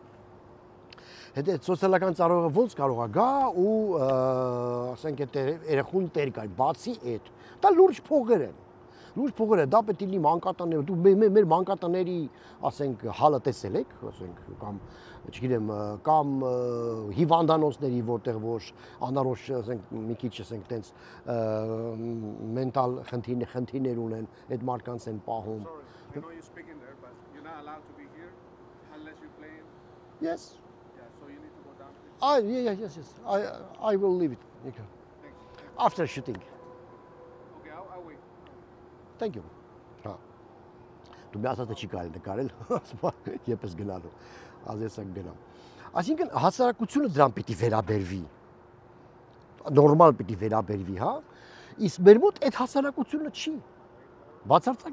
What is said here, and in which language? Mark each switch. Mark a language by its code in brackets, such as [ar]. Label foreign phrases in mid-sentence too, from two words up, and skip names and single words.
[hy] Հետո սոցիալական ծառայողը ոնց կարող է գա ու ասենք այդ երեխուն տեր կա, բացի այդ։ Դա լուրջ փողեր են։ Լուրջ փողեր է, դա պետք է լինի մանկատաները, դու մեր մանկատաների, ասենք, հալը տեսել եք, ասենք, կամ, չգիտեմ, կամ հիվանդանոցների, որտեղ որ անառողջ, ասենք, մի քիչ, ասենք, տենց մենտալ խնդիրներ ունեն, այդ մարդկանց են պահում։ [en] I know you speak in there, but you're not allowed to be here unless you play. Yes. Yeah, so you need to go down, please. Yes. I will leave it. Thanks. After shooting. Okay, I'll wait. Thank you. [hy] Հա։ Դու մի ասած չի կարելի նկարել, եպես գնալու, ազեսակ գնամ։ Այսինքն հասարակությունը դրան պիտի վերաբերվի։ Նորմալ պիտի վերաբերվի, հա։ Իսկ մեր մոտ այդ հասարակությունը չի։ Բացարձակ